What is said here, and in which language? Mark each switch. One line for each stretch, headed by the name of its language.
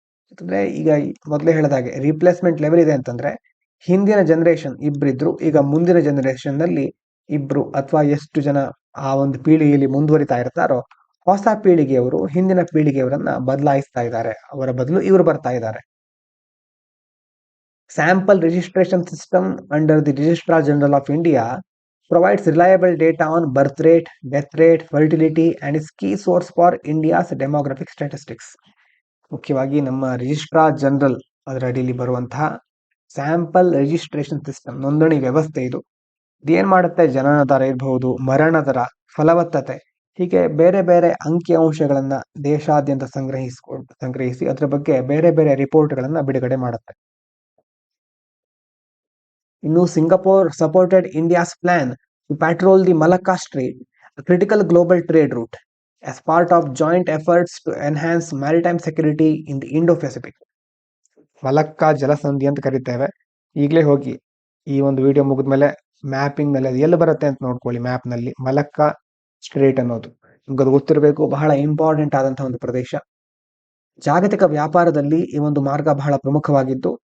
Kannada: ಅಂತಂದ್ರೆ ಈಗ ಮೊದಲೇ ಹೇಳಿದಾಗೆ ರೀಪ್ಲೇಸ್ಮೆಂಟ್ ಲೆವೆಲ್ ಇದೆ ಅಂತಂದ್ರೆ, ಹಿಂದಿನ ಜನರೇಷನ್ ಇಬ್ರಿದ್ರು, ಈಗ ಮುಂದಿನ ಜನರೇಷನ್ ನಲ್ಲಿ ಇಬ್ರು ಅಥವಾ ಎಷ್ಟು ಜನ ಆ ಒಂದು ಪೀಳಿಗೆಯಲ್ಲಿ ಮುಂದುವರಿತಾ ಇರ್ತಾರೋ, ಹೊಸ ಪೀಳಿಗೆಯವರು ಹಿಂದಿನ ಪೀಳಿಗೆಯವರನ್ನ ಬದಲಾಯಿಸ್ತಾ ಇದ್ದಾರೆ, ಅವರ ಬದಲು ಇವರು ಬರ್ತಾ ಇದ್ದಾರೆ.
English: Sample registration system under the registrar general of India provides reliable data on birth rate, death rate, fertility and is key source for India's demographic statistics.
Kannada: ಮುಖ್ಯವಾಗಿ ನಮ್ಮ ರಿಜಿಸ್ಟ್ರಾರ್ ಜನರಲ್ ಅದರ ಅಡಿಯಲ್ಲಿ ಬರುವಂತಹ ಸ್ಯಾಂಪಲ್ ರಿಜಿಸ್ಟ್ರೇಷನ್ ಸಿಸ್ಟಮ್, ನೋಂದಣಿ ವ್ಯವಸ್ಥೆ ಇದೇನ್ ಮಾಡುತ್ತೆ, ಜನನ ದರ ಇರಬಹುದು, ಮರಣ ದರ, ಫಲವತ್ತತೆ, ಹೀಗೆ ಬೇರೆ ಬೇರೆ ಅಂಕಿ ಅಂಶಗಳನ್ನ ದೇಶಾದ್ಯಂತ ಸಂಗ್ರಹಿಸಿ ಅದರ ಬಗ್ಗೆ ಬೇರೆ ಬೇರೆ ರಿಪೋರ್ಟ್ಗಳನ್ನ ಬಿಡುಗಡೆ ಮಾಡುತ್ತೆ.
English: ಇನ್ನು Singapore supported India's plan to patrol the Malacca Strait, a critical global trade route, as part of joint efforts to enhance maritime security in the Indo-Pacific.
Kannada: ಮಲಕ್ಕಾ ಜಲಸಂಧಿ ಅಂತ ಕರಿತೇವೆ. ಈಗಲೇ ಹೋಗಿ ಈ ಒಂದು ವಿಡಿಯೋ ಮುಗಿದ್ಮೇಲೆ ಮ್ಯಾಪಿಂಗ್ ನಲ್ಲಿ ಅದು ಎಲ್ಲಿ ಬರುತ್ತೆ ಅಂತ ನೋಡ್ಕೊಳ್ಳಿ. ಮ್ಯಾಪ್ ನಲ್ಲಿ ಮಲಕ್ಕಾ ಸ್ಟ್ರೇಟ್ ಅನ್ನೋದು ನಿಮ್ಗೆ ಅದು ಗೊತ್ತಿರಬೇಕು, ಬಹಳ ಇಂಪಾರ್ಟೆಂಟ್ ಆದಂತಹ ಒಂದು ಪ್ರದೇಶ. ಜಾಗತಿಕ ವ್ಯಾಪಾರದಲ್ಲಿ ಈ ಒಂದು ಮಾರ್ಗ ಬಹಳ ಪ್ರಮುಖವಾಗಿದ್ದು,